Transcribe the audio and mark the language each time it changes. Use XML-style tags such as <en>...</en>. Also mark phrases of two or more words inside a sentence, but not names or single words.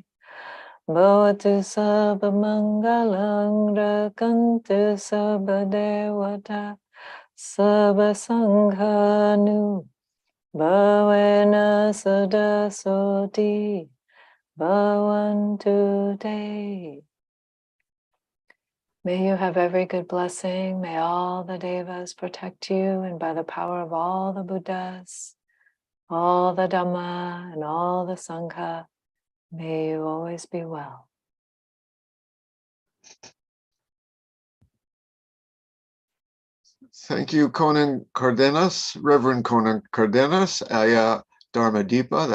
<pi>Bhavatu sabba mangalang rakantu sabba devata sabba sanghanu bhavena sada soti bhavantu te.</pi> <en>May you have every good blessing. May all the devas protect you, and by the power of all the Buddhas, all the Dhamma, and all the Sangha, may you always be well. Thank you, Konin Cardenas, Reverend Konin Cardenas, Aya Dhammadīpā.</en>